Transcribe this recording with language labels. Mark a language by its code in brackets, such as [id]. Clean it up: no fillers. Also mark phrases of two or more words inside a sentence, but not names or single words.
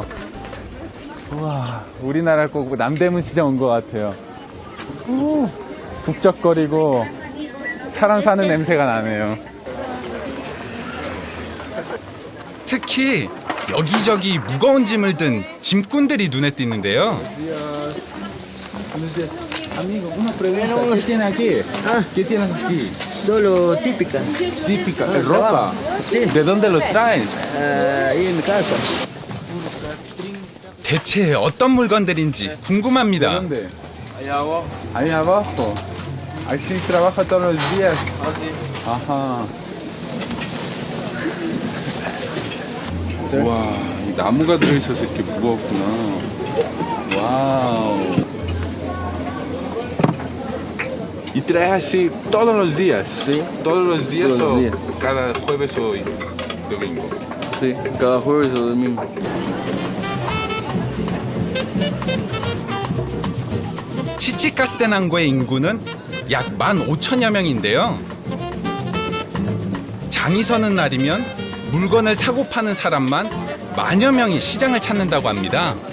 [ko] 우와, 우리나라 거고 남대문 시장 온 것 같아요. 북적거리고 사람 사는 냄새가 나네요. 특히 여기저기 무거운 짐을 든 짐꾼들이 눈에 띄는데요. [es] Amigo, una pregunta. ¿Qué tiene aquí? ¿Qué tienes aquí? Solo típica. Típica, ropa. Sí. ¿De dónde lo traes? Ahí en mi casa. [ko] 대체 어떤 물건들인지 궁금합니다. [es] ¿Dónde? Ahí abajo. Así trabaja todos los días. Ajá. [ko] 와, 이 나무가 들어있어서 이렇게 무거웠구나. 와우. [es] ¿Y traes así todos los días? Sí. ¿Todos los días Todos los o días. cada jueves o domingo? Sí, cada jueves o domingo. [ko] 치치카스테낭고의 인구는 약 15,000여 명인데요. 장이 서는 날이면 물건을 사고 파는 사람만 10,000여 명이 시장을 찾는다고 합니다.